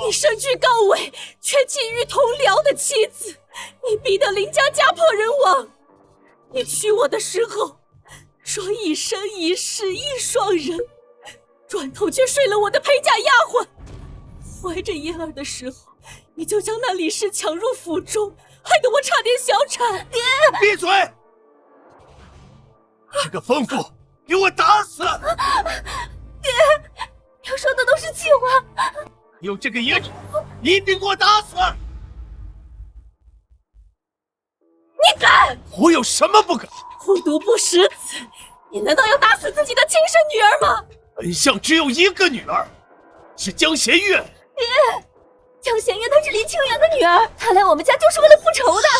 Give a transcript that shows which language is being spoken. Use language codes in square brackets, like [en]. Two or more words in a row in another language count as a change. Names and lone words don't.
[zh] 你身居高位，卻覬覦同僚的妻子，你逼得林家家破人亡。你娶我的時候說一生一世一雙人，轉頭卻睡了我的陪嫁丫鬟。懷着嫣兒的時候，你就將那李氏搶入府中，害得我差點小產。爹，閉嘴！這個瘋婦，給我打死！爹，你說的都是氣話。有這個野種，一定給我打死！你敢？我有什麼不敢？虎毒不食子，你難道要打死自己的親生女兒嗎？本相只有一個女兒，是江弦月。爹，江弦月她是林清源的女兒，她來我們家就是為了復仇的。